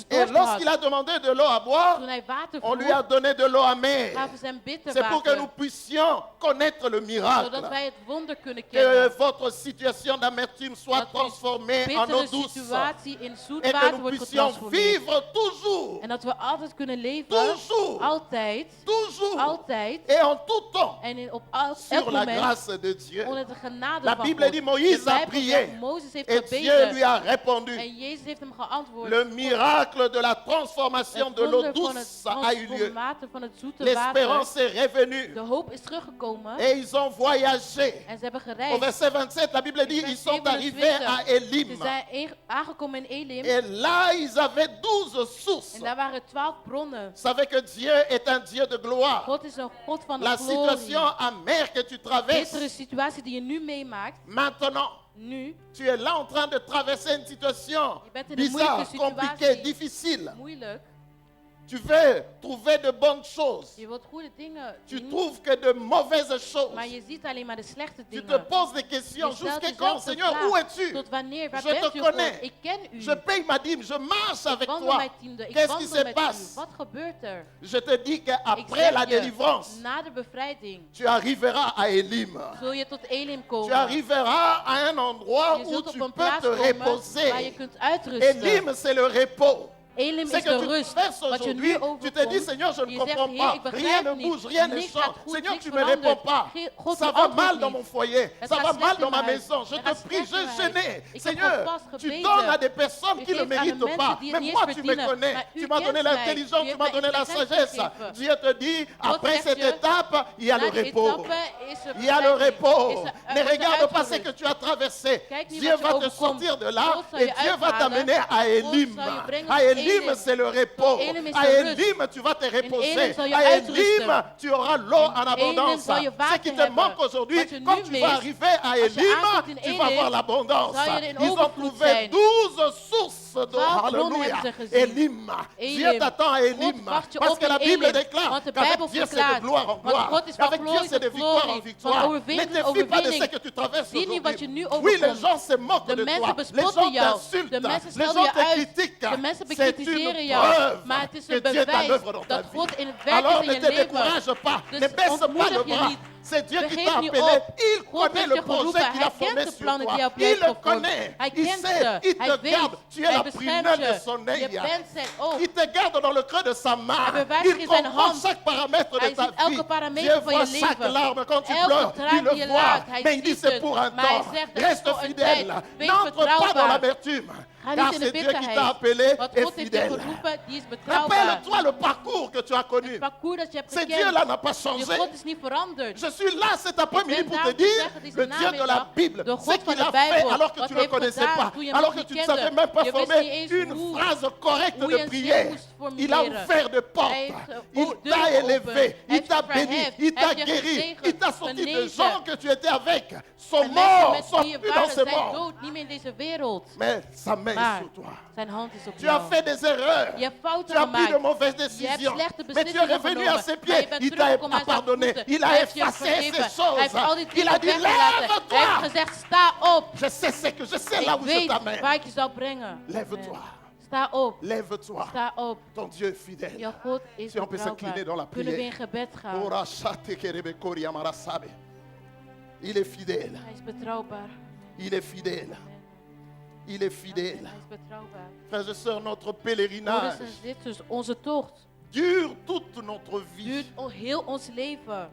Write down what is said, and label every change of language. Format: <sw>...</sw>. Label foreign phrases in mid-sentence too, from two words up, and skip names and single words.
<fr>et</fr> <nl>dorst</nl> <fr>lorsqu'il</fr> <nl>had,</nl> <fr>a demandé de l'eau à boire,</fr> <nl>toen hij water</nl> <fr>on lui a</fr> <nl>vroeg,</nl> <fr>donné de l'eau amère.</fr> <nl>gaven ze hem bitter</nl> <fr>C'est pour que nous</fr> <nl>water,</nl> <fr>puissions connaître le miracle.</fr> <nl>zodat wij het wonder kunnen</nl> <fr>Que</fr> <nl>kennen.</nl> <fr>votre situation d'amertume soit</fr> <nl>Dat</nl> <fr>transformée en eau</fr> <nl>bittere</nl> <fr>douce.</fr> <nl>situatie in zoet</nl> <fr>Et que</fr> <nl>water</nl> <fr>nous</fr> <nl>wordt</nl> <fr>puissions</fr> <nl>getransformeerd.</nl> <fr>vivre toujours,</fr> <nl>En dat we altijd kunnen leven,</nl> <fr>toujours,</fr> <nl>altijd,</nl> <fr>toujours,</fr> <nl>altijd,</nl> <fr>et en tout temps,</fr> <nl>en op</nl> <fr>sur</fr> <nl>elk</nl> <fr>la</fr> <nl>moment,</nl> <fr>grâce de Dieu.</fr> <nl>onder de genade</nl> <fr>La</fr> <nl>van</nl> <fr>Bible</fr> <nl>God.</nl> <fr>dit Moïse</fr> <nl>De</nl> <fr>a</fr> <nl>Bijbel</nl> <fr>prié</fr> <nl>zegt, Mozes heeft</nl> <fr>et Dieu lui</fr> <nl>gebeden</nl> <fr>a répondu.</fr> <nl>en Jezus heeft hem geantwoord.</nl> <fr>Le miracle de la transformation</fr> <nl>Het</nl> <fr>de l'eau</fr> <nl>wonder van het</nl> <fr>douce a eu lieu.</fr> <nl>transformator van het zoete water.</nl> <fr>L'espérance est revenue</fr> <nl>De hoop is teruggekomen</nl> <fr>et ils ont voyagé.</fr> <nl>en ze hebben</nl> <fr>Au</fr> <nl>gereisd.</nl> <fr>verset 27, la Bible dit</fr> <nl>Vers</nl> <fr>ils sont arrivés</fr> <nl>27,</nl> <fr>à</fr> <nl>Ze</nl> <fr>Elim.</fr> <nl>zijn aangekomen in Elim</nl> <fr>Et là, ils avaient 12 sources.</fr> <nl>en daar waren 12 bronnen.</nl> <fr>Vous savez que Dieu est un Dieu de gloire.</fr> <nl>God is een God van de</nl> <fr>La situation</fr> <nl>glorie.</nl> <fr>amère que tu</fr> <nl>Bittere</nl> <fr>traverses</fr> <nl>situatie die je nu meemaakt,</nl> <fr>maintenant,</fr> <nl>nu,</nl> <fr>tu es là en train de traverser une situation</fr> <nl>je bent in een</nl> <fr>bizarre,</fr> <nl>moeilijke</nl> <fr>compliquée,</fr> <nl>situatie,</nl> <fr>difficile.</fr> <nl>moeilijk.</nl> <fr>Tu veux trouver de bonnes choses.</fr> <nl>Je wilt goede dingen</nl> <fr>Tu</fr> <nl>doen,</nl> <fr>trouves que de mauvaises choses.</fr> <nl>maar je ziet alleen maar de slechte</nl> <fr>Tu te</fr> <nl>dingen.</nl> <fr>poses des questions.</fr> <nl>Je stelt</nl> <fr>Jusqu'à</fr> <nl>jezelf</nl> <fr>quand,</fr> <nl>de</nl> <fr>Seigneur?</fr> <nl>vraag,</nl> <fr>Où es-tu?</fr> <nl>tot wanneer? Waar</nl> <fr>Je</fr> <nl>bent</nl> <fr>te</fr> <nl>u</nl> <fr>connais.</fr> <nl>God? Ik ken u.</nl> <fr>Je paye ma dîme, je marche</fr> <nl>Ik</nl> <fr>avec</fr> <nl>wandel</nl> <fr>toi.</fr> <nl>mijn tiende. Ik</nl> <fr>Qu'est-ce qui</fr> <nl>wandel</nl> <fr>se</fr> <nl>met</nl> <fr>passe?</fr> <nl>u. Wat gebeurt er?</nl> <fr>Je te dis</fr> <nl>Ik</nl> <fr>qu'après la</fr> <nl>zeg je,</nl> <fr>délivrance,</fr> <nl>na de bevrijding</nl> <fr>tu arriveras à Elim.</fr> <nl>zul je tot Elim</nl> <fr>Tu</fr> <nl>komen.</nl> <fr>arriveras à un endroit</fr> <nl>Je</nl> <fr>où</fr> <nl>zult op</nl> <fr>tu</fr> <nl>een</nl> <fr>peux</fr> <nl>plaats</nl> <fr>te</fr> <nl>komen waar je</nl> <fr>reposer.</fr> <nl>kunt uitrusten.</nl> <fr>Elim, c'est le repos.</fr> <nl>Elim</nl> <fr>C'est</fr> <nl>is</nl> <fr>que</fr> <nl>de</nl> <fr>tu</fr> <nl>rust.</nl> <fr>traverses</fr> <nl>Wat je</nl> <fr>aujourd'hui,</fr> <nl>nu</nl> <fr>tu te dis,</fr> <nl>overkomt,</nl> <fr>Seigneur, je ne</fr> <nl>je zegt,</nl> <fr>comprends</fr> <nl>Heer, ik</nl> <fr>pas. Rien</fr> <nl>begrijp</nl> <fr>ne</fr> <nl>niet.</nl> <fr>bouge, rien ne</fr> <nl>Niks</nl> <fr>change.</fr> <nl>gaat goed,</nl> <fr>Seigneur,</fr> <nl>niks</nl> <fr>tu ne me réponds</fr> <nl>verandert.</nl> <fr>pas.</fr> <nl>God,</nl> <fr>Ça</fr> <nl>u</nl> <fr>va</fr> <nl>antwoordt</nl> <fr>mal dans</fr> <nl>niet.</nl> <fr>mon foyer.</fr> <nl>Het</nl> <fr>Ça</fr> <nl>gaat</nl> <fr>va</fr> <nl>slecht</nl> <fr>mal</fr> <nl>in</nl> <fr>dans ma</fr> <nl>mijn huis.</nl> <fr>maison. Je</fr> <nl>Het</nl> <fr>te</fr> <nl>gaat</nl> <fr>prie,</fr> <nl>slecht in</nl> <fr>je</fr> <nl>mijn huis.</nl> <fr>gêné.</fr> <nl>Ik heb</nl> <fr>Seigneur,</fr> <nl>God vast</nl> <fr>tu</fr> <nl>gebeden.</nl> <fr>donnes à des personnes</fr> <nl>U</nl> <fr>qui ne</fr> <nl>geeft aan de</nl> <fr>méritent</fr> <nl>mensen</nl> <fr>pas.</fr> <nl>die het</nl> <fr>Mais</fr> <nl>niet</nl> <fr>moi,</fr> <nl>eens</nl> <fr>tu me</fr> <nl>verdienen.</nl> <fr>connais.</fr> <nl>Maar u</nl> <fr>Tu m'as donné</fr> <nl>kent mij.</nl> <fr>l'intelligence,</fr> <nl>U</nl> <fr>tu</fr> <nl>hebt</nl> <fr>m'as</fr> <nl>mij</nl> <fr>donné la</fr> <nl>intelligentie</nl> <fr>sagesse.</fr> <nl>gegeven.</nl> <fr>Dieu te dit, après</fr> <nl>zegt</nl> <fr>cette</fr> <nl>je,</nl> <fr>étape, il y a le</fr> <nl>Na de</nl> <fr>repos.</fr> <nl>etappe is er</nl> <fr>Il y a le</fr> <nl>bevrijding.</nl> <fr>repos.</fr> <nl>Is er-</nl> <fr>Ne</fr> <nl>wordt er</nl> <fr>regarde pas ce</fr> <nl>uitgerust.</nl> <fr>que tu as traversé.</fr> <nl>Kijk niet</nl> <fr>Dieu</fr> <nl>wat je</nl> <fr>va te</fr> <nl>overkomt.</nl> <fr>sortir de là</fr> <nl>God zal</nl> <fr>et</fr> <nl>je</nl> <fr>Dieu va</fr> <nl>uithalen.</nl> <fr>t'amener à Elim.</fr> <nl>God zal je brengen</nl> <fr>À</fr> <nl>tot</nl> <fr>Elim,</fr> <nl>Elim.</nl> <fr>c'est le repos.</fr> <nl>Elim is</nl> <fr>À</fr> <nl>de rust.</nl> <fr>Elim, tu vas te reposer.</fr> <nl>Elim zal je</nl> <fr>À Elim,</fr> <nl>uitrusten.</nl> <fr>tu auras l'eau en abondance.</fr> <nl>zal je</nl> <fr>Ce</fr> <nl>water</nl> <fr>qui te</fr> <nl>hebben.</nl> <fr>manque aujourd'hui,</fr> <nl>Wat je</nl> <fr>quand</fr> <nl>nu</nl> <fr>tu</fr> <nl>mist,</nl> <fr>vas arriver à</fr> <nl>als je</nl> <fr>Elim,</fr> <nl>aankomt in</nl> <fr>tu vas</fr> <nl>Elim,</nl> <fr>avoir l'abondance.</fr> <nl>zal je er in</nl> <fr>Ils ont</fr> <nl>overvloed</nl> <fr>trouvé</fr> <nl>zijn.</nl> <fr>12 sources d'eau.</fr> <nl>12 bronnen</nl> <fr>Alléluia.</fr> <nl>hebben ze gezien.</nl> <fr>Elim. Dieu Elim. t'attend à Elim.</fr> <nl>God wacht je</nl> <fr>Parce</fr> <nl>op</nl> <fr>que</fr> <nl>in</nl> <fr>la Bible</fr> <nl>Elim.</nl> <fr>déclare</fr> <nl>Want de</nl> <fr>qu'avec</fr> <nl>Bijbel</nl> <fr>Dieu c'est de</fr> <nl>verklaart.</nl> <fr>gloire en</fr> <nl>Want</nl> <fr>gloire.</fr> <nl>God is van</nl> <fr>Avec Dieu</fr> <nl>glorie</nl> <fr>c'est de</fr> <nl>tot</nl> <fr>victoire en</fr> <nl>glorie.</nl> <fr>victoire.</fr> <nl>Van</nl> <fr>Ne</fr> <nl>overwinning</nl> <fr>te</fr> <nl>tot</nl> <fr>fie pas de ce</fr> <nl>overwinning.</nl> <fr>que tu traverses</fr> <nl>Zie niet wat je</nl> <fr>aujourd'hui.</fr> <nl>nu</nl> <fr>Oui, les</fr> <nl>overkomt.</nl> <fr>gens se moquent</fr> <nl>De</nl> <fr>de</fr> <nl>mensen</nl> <fr>toi. Les</fr> <nl>bespotten</nl> <fr>gens</fr> <nl>jou.</nl> <fr>t'insultent.</fr> <nl>De mensen</nl> <fr>Les</fr> <nl>schelden</nl> <fr>gens</fr> <nl>je</nl> <fr>te</fr> <nl>uit.</nl> <fr>critiquent.</fr> <nl>De mensen</nl> <fr>C'est</fr> <nl>bekritiseren</nl> <fr>une</fr> <nl>jou.</nl> <fr>preuve</fr> <nl>Maar het is</nl> <fr>que</fr> <nl>een</nl> <fr>Dieu est à</fr> <nl>bewijs</nl> <fr>l'œuvre dans ta</fr> <nl>dat</nl> <fr>vie.</fr> <nl>God in het werk</nl> <fr>Alors</fr> <nl>is</nl> <fr>ne</fr> <nl>in</nl> <fr>te</fr> <nl>je leven.</nl> <fr>décourage pas.</fr> <nl>Dus</nl> <fr>Ne baisse pas</fr> <nl>ontmoedig</nl> <fr>le</fr> <nl>je</nl> <fr>bras.</fr> <nl>niet.</nl> <fr>C'est Dieu qui</fr> <nl>Vergeet</nl> <fr>t'a</fr> <nl>niet</nl> <fr>appelé.</fr> <nl>op.</nl> <fr>Il</fr> <nl>God</nl> <fr>connaît</fr> <nl>heeft</nl> <fr>le</fr> <nl>je</nl> <fr>projet</fr> <nl>geroepen.</nl> <fr>qu'il a</fr> <nl>Hij</nl> <fr>formé</fr> <nl>kent de</nl> <fr>sur</fr> <nl>plannen</nl> <fr>toi.</fr> <nl>die hij op</nl> <fr>Il</fr> <nl>je</nl> <fr>le</fr> <nl>heeft</nl> <fr>connaît.</fr> <nl>gevormd. Hij</nl> <fr>Il</fr> <nl>kent</nl> <fr>sait.</fr> <nl>ze.</nl> <fr>Il</fr> <nl>Hij</nl> <fr>te</fr> <nl>weet.</nl> <fr>garde. Tu es</fr> <nl>Hij</nl> <fr>la</fr> <nl>beschermt</nl> <fr>prunelle de</fr> <nl>je.</nl> <fr>son</fr> <nl>Je</nl> <fr>œil.</fr> <nl>bent zijn oog.</nl> <fr>Il te garde dans le creux de sa main.</fr> <nl>Hij bewaart je</nl> <fr>Il</fr> <nl>in zijn</nl> <fr>comprend</fr> <nl>hand.</nl> <fr>chaque paramètre de</fr> <nl>Hij</nl> <fr>ta</fr> <nl>ziet elke</nl> <fr>vie.</fr> <nl>parameter</nl> <fr>Dieu</fr> <nl>van je</nl> <fr>voit chaque</fr> <nl>leven.</nl> <fr>larme quand tu</fr> <nl>Elke</nl> <fr>pleures.</fr> <nl>traan</nl> <fr>Il</fr> <nl>die</nl> <fr>le</fr> <nl>je</nl> <fr>voit.</fr> <nl>laat, hij</nl> <fr>Mais il dit</fr> <nl>ziet</nl> <fr>c'est</fr> <nl>het.</nl> <fr>pour un</fr> <nl>Maar hij</nl> <fr>temps.</fr> <nl>zegt, dat is</nl> <fr>Reste</fr> <nl>voor een</nl> <fr>fidèle.</fr> <nl>tijd. Wees</nl> <fr>N'entre pas dans</fr> <nl>betrouwbaar.</nl> <fr>l'amertume.</fr> <nl>Ga</nl> <fr>Car</fr> <nl>niet in de</nl> <fr>c'est Dieu qui t'a</fr> <nl>bitterheid.</nl> <fr>appelé</fr> <nl>Want</nl> <fr>et</fr> <nl>God heeft je</nl> <fr>fidèle.</fr> <nl>geroepen, die is betrouwbaar.</nl> <fr>Rappelle-toi le parcours que tu as connu.</fr> <nl>Het parcours dat je hebt</nl> <fr>Ce</fr> <nl>gekend.</nl> <fr>Dieu-là n'a pas</fr> <nl>Die</nl> <fr>changé.</fr> <nl>God is niet veranderd.</nl> <fr>Je suis là cet après-midi</fr> <nl>Ik ben</nl> <fr>pour te</fr> <nl>daar om te</nl> <fr>dire,</fr> <nl>zeggen, deze</nl> <fr>le Dieu de la</fr> <nl>namiddag,</nl> <fr>Bible,</fr> <nl>de</nl> <fr>ce</fr> <nl>God van</nl> <fr>qu'il</fr> <nl>de</nl> <fr>a fait</fr> <nl>Bijbel,</nl> <fr>alors que</fr> <nl>wat</nl> <fr>tu ne le</fr> <nl>heeft</nl> <fr>connaissais</fr> <nl>gedaan</nl> <fr>pas,</fr> <nl>toen je hem</nl> <fr>alors que</fr> <nl>niet</nl> <fr>tu ne</fr> <nl>kende.</nl> <fr>savais même pas</fr> <nl>Je wist</nl> <fr>former</fr> <nl>niet eens</nl> <fr>une</fr> <nl>hoe-</nl> <fr>phrase correcte</fr> <nl>hoe je</nl> <fr>de</fr> <nl>een zin</nl> <fr>prière.</fr> <nl>moest</nl> <fr>Il a</fr> <nl>formuleren.</nl> <fr>ouvert de portes,</fr> <nl>Hij heeft,</nl> <fr>il</fr> <nl>deuren</nl> <fr>t'a</fr> <nl>geopend.</nl> <fr>élevé,</fr> <nl>Hij</nl> <fr>il</fr> <nl>heeft</nl> <fr>t'a</fr> <nl>je</nl> <fr>béni,</fr> <nl>verheft.</nl> <fr>il t'a</fr> <nl>Hij heeft je</nl> <fr>guéri,</fr> <nl>gezegend,</nl> <fr>il t'a sorti de</fr> <nl>genezen.</nl> <fr>gens que tu étais avec, sont</fr> <nl>En mensen</nl> <fr>morts,</fr> <nl>met</nl> <fr>sont</fr> <nl>wie je</nl> <fr>plus dans</fr> <nl>waren</nl> <fr>ce</fr> <nl>zijn</nl> <fr>monde.</fr> <nl>dood, niet meer in deze wereld.</nl> <fr>Mais sa main est</fr> <nl>Maar</nl> <fr>sur toi.</fr> <nl>zijn hand is op</nl> <fr>Tu as</fr> <nl>jou.</nl> <fr>fait des erreurs.</fr> <nl>Je hebt fouten</nl> <fr>Tu as pris de</fr> <nl>gemaakt.</nl> <fr>mauvaises</fr> <nl>Je hebt</nl> <fr>décisions.</fr> <nl>slechte</nl> <fr>Mais tu es</fr> <nl>beslissingen</nl> <fr>revenu</fr> <nl>genomen.</nl> <fr>à ses</fr> <nl>Maar</nl> <fr>pieds.</fr> <nl>je bent</nl> <fr>Il t'a</fr> <nl>teruggekomen aan zijn</nl> <fr>pardonné.</fr> <nl>voeten.</nl> <fr>Il a</fr> <nl>Hij heeft je</nl> <fr>effacé</fr> <nl>vergeven.</nl> <fr>ces</fr> <nl>Hij</nl> <fr>choses.</fr> <nl>heeft al die</nl> <fr>Il</fr> <nl>dingen</nl> <fr>a dit,</fr> <nl>weggelaten. Hij heeft</nl> <fr>lève-toi.</fr> <nl>gezegd, sta op.</nl> <fr>Je sais ce que je sais là</fr> <nl>Ik</nl> <fr>où je</fr> <nl>weet</nl> <fr>t'amène.</fr> <nl>waar ik je zal brengen.</nl> <fr>Lève-toi.</fr> <nl>Amen. Sta op.</nl> <fr>Lève-toi.</fr> <nl>Sta op.</nl> <fr>Ton Dieu est fidèle.</fr> <nl>Jouw God is</nl> <fr>Si on peut s'incliner dans la</fr> <nl>betrouwbaar. Kunnen we in</nl> <fr>prière.</fr> <nl>gebed gaan? Ora shate kerebe kori amara sabe.</nl> <fr>Il est fidèle.</fr> <nl>Hij is betrouwbaar.</nl> <fr>Il est fidèle. Il est</fr> <nl>Hij</nl> <fr>fidèle.</fr> <nl>is betrouwbaar.</nl> <fr>Frères et sœurs, notre</fr> <nl>Broeders</nl> <fr>pèlerinage</fr> <nl>en zusters, onze tocht</nl> <fr>dure toute notre vie.</fr> <nl>duurt heel ons leven.</nl>